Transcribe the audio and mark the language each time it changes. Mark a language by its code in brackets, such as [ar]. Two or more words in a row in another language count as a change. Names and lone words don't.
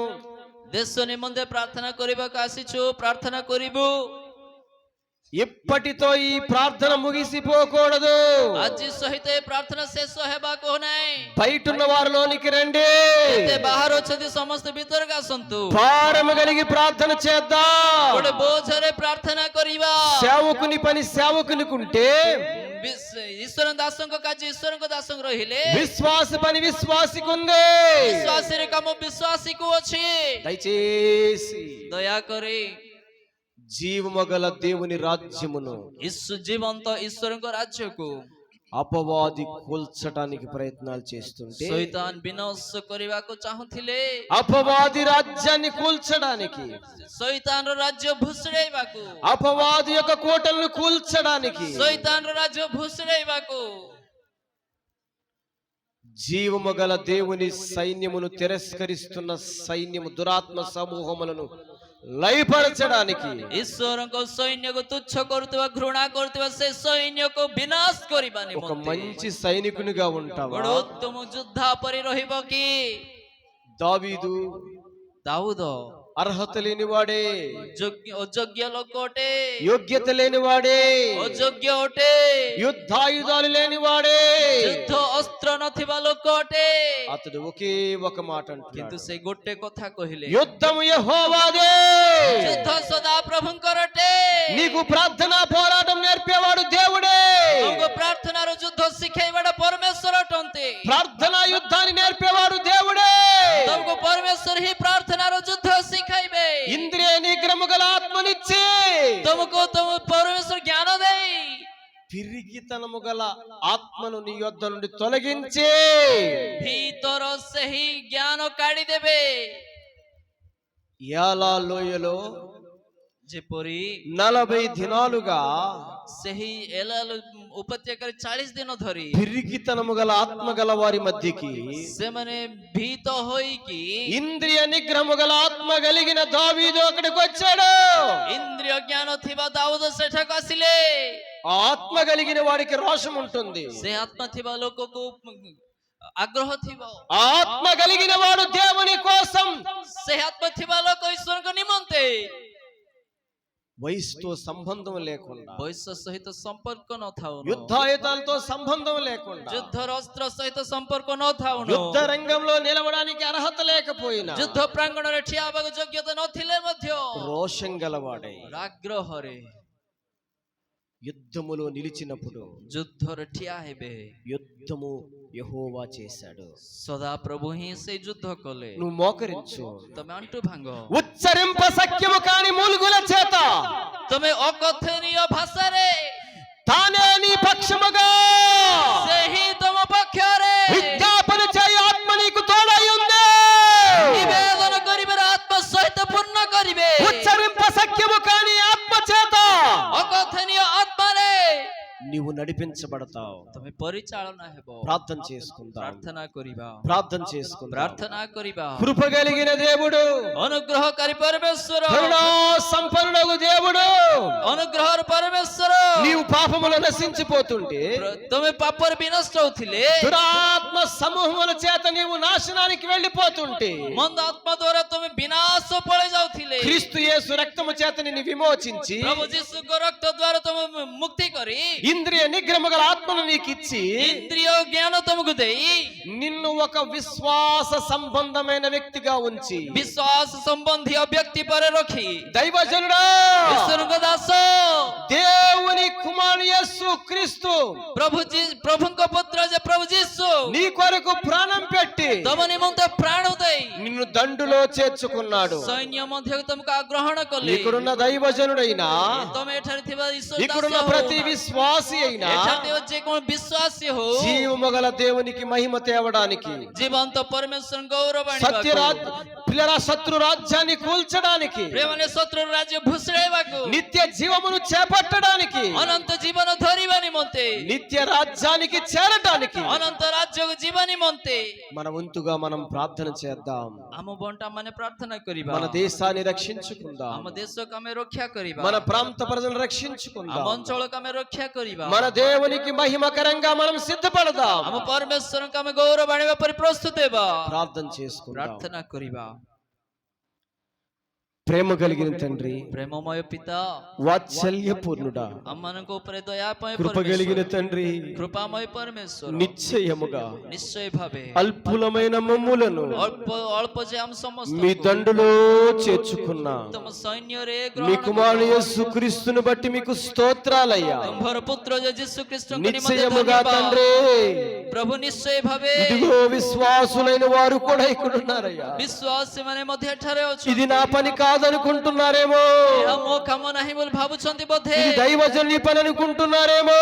[or] ଦେଶ ନିମନ୍ତେ ପ୍ରାର୍ଥନା କରିବାକୁ ଆସିଛୁ, ପ୍ରାର୍ଥନା କରିବୁ। [te] ఇప్పటితో ఈ ప్రార్థన ముగిసిపోకూడదు. [or] ଆଜି ସହିତ ଏ ପ୍ରାର୍ଥନା ଶେଷ ହେବାକୁ ନାହିଁ। [te] బయట ఉన్న వారిలోనికి రండి, [or] ଯେତେ ବାହାରେ ଅଛନ୍ତି ସମସ୍ତେ ଭିତରକୁ ଆସନ୍ତୁ, [te] భారము కలిగి ప్రార్థన చేద్దాం. [or] ଗୋଟେ ବୋଝରେ ପ୍ରାର୍ଥନା କରିବା। [te] సేవకుని పని సేవకునికుంటే, [or] ଈଶ୍ୱର ଦାସଙ୍କ କାର୍ଯ୍ୟ ଈଶ୍ୱରଙ୍କ ଦାସଙ୍କ ରହିଲେ, [te] విశ్వాస పని విశ్వాసికుంది. [or] ବିଶ୍ୱାସୀର କାମ ବିଶ୍ୱାସୀକୁ ଅଛି। [te] దయచేసి [or] ଦୟାକରି [te] జీవమగల దేవుని రాజ్యమును [or] ଜୀବନ୍ତ ଈଶ୍ୱରଙ୍କ ରାଜ୍ୟକୁ [te] అపవాది కూల్చడానికి ప్రయత్నాలు చేస్తుంటే, [or] ଶୈତାନ ବିନାଶ କରିବାକୁ ଚାହୁଁଥିଲେ, [te] అపవాది రాజ్యాన్ని కూల్చడానికి, [or] ଶୈତାନର ରାଜ୍ୟ ଭୁଷୁଡ଼େଇବାକୁ, [te] అపవాది యొక్క కోటలను కూల్చడానికి, [or] ଶୈତାନର ରାଜ୍ୟ ଭୁଷୁଡ଼େଇବାକୁ [te] జీవమగల దేవుని సైన్యమును తిరస్కరిస్తున్న సైన్యము దురాత్మ సమూహములను లయపరచడానికి, [or] ଈଶ୍ୱରଙ୍କ ସୈନ୍ୟକୁ ତୁଚ୍ଛ କରୁଥିବା, ଘୃଣା କରୁଥିବା ସେ ସୈନ୍ୟକୁ ବିନାଶ କରିବା [te] ఒక [or] ନିମନ୍ତେ [te] మంచి సైనికునిగా ఉంటావా? [or] ଗୋଟେ ଉତ୍ତମ ଯୋଦ୍ଧା ପରି ରହିବ କି? [te] దావీదు [or] ଦାଉଦ [te] అర్హత లేనివాడే, [or] ଅଯୋଗ୍ୟ ଲୋକ ଅଟେ, [te] యోగ్యత లేనివాడే, [or] ଅଯୋଗ୍ୟ ଅଟେ, [te] యుద్ధాయుధాలు లేనివాడే. [or] ଯୁଦ୍ଧ ଅସ୍ତ୍ର ନଥିବା ଲୋକ ଅଟେ, [te] అతడు ఒకే ఒక మాట [or] କିନ୍ତୁ [te] అంటున్నాడు, [or] ସେ ଗୋଟେ କଥା କହିଲେ, [te] యుద్ధము యెహోవాదే, [or] ଯୁଦ୍ଧ ସଦା ପ୍ରଭୁଙ୍କର ଅଟେ। [te] నీకు ప్రార్థన పోరాటం నేర్పేవాడు దేవుడే. [or] ଆମକୁ ପ୍ରାର୍ଥନାର ଯୁଦ୍ଧ ଶିଖେଇବାଟା ପରମେଶ୍ୱର ଅଟନ୍ତି। [te] ప్రార్థనా యుద్ధాన్ని నేర్పేవాడు దేవుడే. [or] ତମକୁ ପରମେଶ୍ୱର ହିଁ ପ୍ରାର୍ଥନାର ଯୁଦ୍ଧ ଶିଖାଇବେ। [te] ఇంద్రియ నిగ్రహము గల ఆత్మనిచ్చి, [or] ତମକୁ ତମ ପରମେଶ୍ୱର ଜ୍ଞାନ ଦେଇ [te] పిరికితనము గల ఆత్మను నీ యొద్ద నుండి తొలగించి, [or] ଭିତର ସେହି ଜ୍ଞାନ କାଢିଦେବେ। [te] యాలా లోయలో [or] ଯେପରି [te] 40 దినాలుగా [or] ସେହି ଏଲାଲ ଉପତ୍ୟକାରେ 40 ଦିନ ଧରି [te] పిరికితనము గల ఆత్మ గల వారి మధ్యకి [or] ସେମାନେ ଭୀତ ହୋଇକି, [te] ఇంద్రియ నిగ్రహము గల ఆత్మ కలిగిన దావీదు అక్కడికి వచ్చాడు. [or] ଇନ୍ଦ୍ରିୟ ଜ୍ଞାନ ଥିବା ଦାଉଦ ସେଠାକୁ ଆସିଲେ। [te] ఆ ఆత్మ కలిగిన వాడికి రోషం ఉంటుంది. [or] ସେ ଆତ୍ମା ଥିବା ଲୋକକୁ ଆଗ୍ରହ ଥିବ। [te] ఆ ఆత్మ కలిగిన వాడు దేవుని కోసం [or] ସେ ଆତ୍ମା ଥିବା ଲୋକ ଈଶ୍ୱରଙ୍କ ନିମନ୍ତେ [te] వయసుతో సంబంధం లేకుండా, [or] ବୟସ ସହିତ ସମ୍ପର୍କ ନଥାଉନ, [te] యుద్ధాయుధాలతో సంబంధం లేకుండా, [or] ଯୁଦ୍ଧର ଅସ୍ତ୍ର ସହିତ ସମ୍ପର୍କ ନଥାଉନ, [te] యుద్ధ రంగంలో నిలవడానికి అర్హత లేకపోయినా [or] ଯୁଦ୍ଧ ପ୍ରାଙ୍ଗଣରେ ଠିଆ ହେବାକୁ ଯୋଗ୍ୟତା ନଥିଲେ ମଧ୍ୟ [te] రోషం గలవాడై [or] ଆଗ୍ରହରେ [te] యుద్ధములో నిలిచినప్పుడు [or] ଯୁଦ୍ଧରେ ଠିଆ ହେବେ। [te] యుద్ధము యెహోవా చేశాడు। [or] ସଦା ପ୍ରଭୁ ହିଁ ସେଇ ଯୁଦ୍ଧ କଲେ। [te] నువ్వు మోకరించు, [or] ତମେ ଆଣ୍ଠୁ ଭାଙ୍ଗ, [te] ఉచ్చరింప సఖ్యము కాని మూలుగుల చేత [or] ତମେ ଅକଥନୀୟ ଭାଷାରେ [te] తానే నీ పక్షముగా [or] ସେହି ତମ ପକ୍ଷରେ [te] విజ్ఞాపన చేయ ఆత్మ నీకు తోడై ఉంది। [or] ନିବେଦନ କରିବାର ଆତ୍మ ସହିତ ପୂର୍ଣ୍ଣ କରିବେ। [te] ఉచ్చరింప సఖ్యము కాని ఆత్మ చేత [or] ଅକଥନୀୟ ଆତ୍ମାରେ [te] నీవు నడిపించబడతావు। [or] ତମେ ପରିଚାଳନା ହେବ। [te] ప్రార్థన చేసుకుందాం, [or] ପ୍ରାର୍ଥନା କରିବା, [te] ప్రార్థన చేసుకుందాం। [or] ପ୍ରାର୍ଥନା କରିବା। [te] కృప కలిగిన దేవుడు, [or] ଅନୁଗ୍ରହକାରୀ ପରମେଶ୍ୱର, [te] కరుణా సంపన్నుడగు దేవుడు, [or] ଅନୁଗ୍ରହର ପରମେଶ୍ୱର, [te] నీవు పాపములో నశించిపోతుంటే, [or] ତମେ ପାପରେ ବିନଷ୍ଟ ହଉଥିଲେ, [te] దురాత్మ సమూహముల చేత నీవు నాశనానికి వెళ్ళిపోతుంటే, [or] ମନ୍ଦ ଆତ୍ମା ଦ୍ୱାରା ତମେ ବିନାଶ ପଳେଇ ଯାଉଥିଲେ, [te] క్రీస్తు యేసు రక్తము చేత నిన్ను విమోచించి [or] ପ୍ରଭୁ ଯୀଶୁଙ୍କ ରକ୍ତ ଦ୍ୱାରା ତମେ ମୁକ୍ତି କରି [te] ఇంద్రియ నిగ్రహము గల ఆత్మను నీకు ఇచ్చి [or] ଇନ୍ଦ୍ରିୟ ଜ୍ଞାନ ତମକୁ ଦେଇ [te] నిన్ను ఒక విశ్వాస సంబంధమైన వ్యక్తిగా ఉంచి [or] ବିଶ୍ୱାସ ସମ୍ବନ୍ଧୀୟ ବ୍ୟକ୍ତି ପରେ ରଖି [te] దైవజనుడా, [or] ଈଶ୍ୱରଙ୍କ ଦାସ, [te] దేవుని కుమారుడు యేసు క్రీస్తు [or] ପ୍ରଭୁଙ୍କ ପୁତ୍ର ଯେ ପ୍ରଭୁ ଯୀଶୁ [te] నీ కొరకు ప్రాణం పెట్టి [or] ତମ ନିମନ୍ତେ ପ୍ରାଣ ଦେଇ [te] నిన్ను దండులో చేర్చుకున్నాడు। [or] ସୈନ୍ୟ ମଧ୍ୟକୁ ତମକୁ ଆଗ୍ରହଣ କଲେ। [te] ఇక్కడున్న దైవజనుడైనా, [or] ତମେ ଏଠାରେ ଥିବା ଈଶ୍ୱର [te] ఇక్కడున్న [or] ଦାସ [te] ప్రతి [or] ହଉ, [te] విశ్వాసి అయినా [or] ଏଠାରେ ଥିବା ଯେକୌଣସି ବିଶ୍ୱାସୀ ହଉ, [te] జీవము గల దేవునికి మహిమ తేవడానికి, [or] ଜୀବନ୍ତ ପରମେଶ୍ୱର ଗୌରବ [te] సత్యరాజ్ [or] ଆଣିବାକୁ, [te] పిల్లల శత్రు రాజ్యాన్ని కూల్చడానికి, [or] ପ୍ରେମାନେ ଶତ୍ରୁ ରାଜ୍ୟ ଭୁଷୁଳେଇବାକୁ, [te] నిత్య జీవమును చేపట్టడానికి, [or] ଅନନ୍ତ ଜୀବନ ଧରିବା ନିମନ୍ତେ, [te] నిత్య రాజ్యానికి చేరటానికి [or] ଅନନ୍ତ ରାଜ୍ୟକୁ ଯିବା ନିମନ୍ତେ [te] మన వంతుగా మనం ప్రార్థన చేద్దాం। [or] ଆମ ବଣ୍ଟା ମାନେ ପ୍ରାର୍ଥନା କରିବା। [te] మన దేశాన్ని రక్షించుకుందాం, [or] ଆମ ଦେଶକୁ ଆମେ ରକ୍ଷା କରିବା, [te] మన ప్రాంత ప్రజలను [or] ଆମ [te] రక్షించుకుందాం, [or] ଅଞ୍ଚଳକୁ ଆମେ ରକ୍ଷା କରିବା, [te] మన దేవునికి మహిమకరంగా మనం సిద్ధపడదాం। [or] ଆମ ପରମେଶ୍ୱରଙ୍କୁ ଆମେ ଗୌରବ ଆଣିବା ପରେ ପ୍ରସ୍ତୁତ ହେବା। [te] ప్రార్థన చేసుకుందాం। [or] ପ୍ରାର୍ଥନା କରିବା। [te] ప్రేమ కలిగిన తండ్రి, [or] ପ୍ରେମମୟ ପିତା, [te] వాత్సల్యపూర్ణుడా, [or] ଆମମାନଙ୍କ ଉପରେ ଦୟାମୟ [te] కృప కలిగిన [or] ପରମେଶ୍ୱର, [te] తండ్రి, [or] କୃପାମୟ ପରମେଶ୍ୱର, [te] నిశ్చయముగా [or] ନିଶ୍ଚୟ ଭାବେ [te] అల్పులమైన మమ్ములను [or] ଅଳ୍ପ ଯେ ଆମ [te] మీ [or] ସମସ୍ତ [te] దండులో చేర్చుకున్నా [or] ତମ ସୈନ୍ୟରେ [te] మీ [or] ଗ୍ରହଣ [te] కుమారుడు [or] କର। [te] యేసుక్రీస్తును బట్టి మీకు స్తోత్రాలయ్యా। [or] ତୁମ୍ଭର ପୁତ୍ର ଯେ ଯୀଶୁ ଖ୍ରୀଷ୍ଟଙ୍କ ନିମନ୍ତେ [te] నిశ్చయముగా [or] ଧନ୍ୟବାଦ। [te] తండ్రి, [or] ପ୍ରଭୁ ନିଶ୍ଚୟ ଭାବେ [te] ఇదిగో విశ్వాసులైన వారు కూడా ఇక్కడ ఉన్నారయ్యా। [or] ବିଶ୍ୱାସୀ ମାନେ ମଧ୍ୟ ଏଠାରେ [te] ఇది [or] ଅଛନ୍ତି। [te] నా పని కాదనుకుంటున్నారేమో, [or] ଏହା ମୋ କାମ ନାହିଁ ବୋଲି ଭାବୁଛନ୍ତି ବୋଧେ, [te] ఇది దైవజనుని పని అనుకుంటున్నారేమో।